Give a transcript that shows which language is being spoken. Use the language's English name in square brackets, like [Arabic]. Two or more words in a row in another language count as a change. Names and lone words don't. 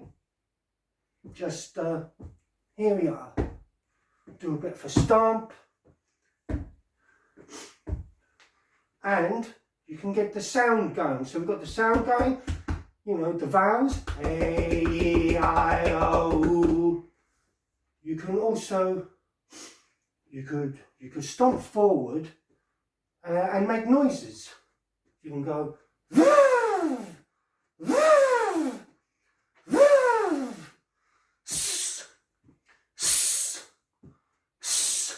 [English] Just, here we are. Do a bit of a stomp. And you can get the sound going. So we've got the sound going, the vowels. A-E-I-O. You can also, you could stomp forward and make noises. You can go, Vah! Vah! Vah! S, s, s.